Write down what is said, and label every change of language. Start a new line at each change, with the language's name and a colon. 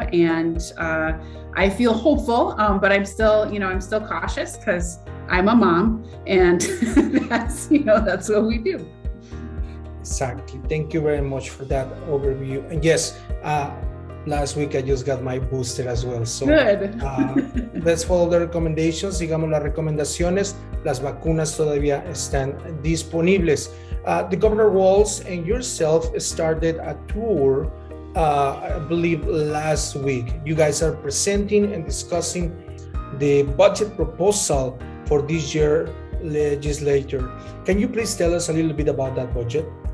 English: And I feel hopeful, but I'm still cautious because I'm a mom, and that's what we do. Exactly. Thank you very much for that overview. And yes, last week I just got my booster as well. So good. Let's follow the recommendations.
Spanish: Sigamos las recomendaciones. Las vacunas todavía están disponibles.
English: The Governor Walz and yourself started a tour, I believe last week. You guys are presenting and discussing the budget proposal for this year legislature. Can you please tell us a little bit about that budget?